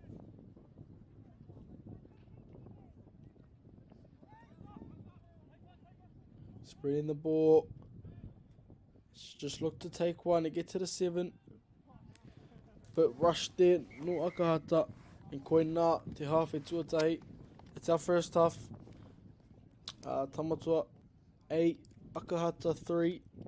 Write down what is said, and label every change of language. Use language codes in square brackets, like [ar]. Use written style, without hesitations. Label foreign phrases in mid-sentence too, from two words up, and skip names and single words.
[en] Spreading the ball. Just look to take one to get to the 7. But rushed there, no Akahata. [mi] And koe nā te hawhi tuatahi. [en] It's our first half. Tamatua 8, Akahata 3.